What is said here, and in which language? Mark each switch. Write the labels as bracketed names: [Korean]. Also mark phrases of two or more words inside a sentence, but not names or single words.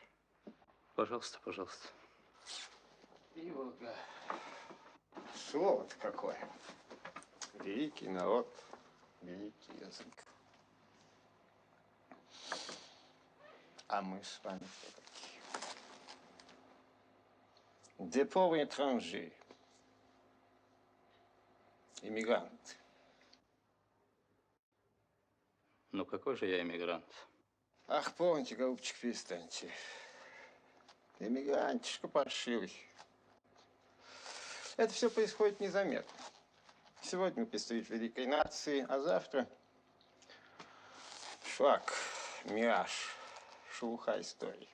[Russian] Пожалуйста, пожалуйста. Иволга. Слово-то какое. Великий народ, великий язык. А мы с вами кто такие? [French] Des pauvres étrangers. [Russian] Иммигранты. Ну какой же я иммигрант? Ах, помните, голубчик, перестаньте. Иммигрантишка паршивый. Это все происходит незаметно. Сегодня представитель великой нации, а завтра флаг, мираж, шелуха истории.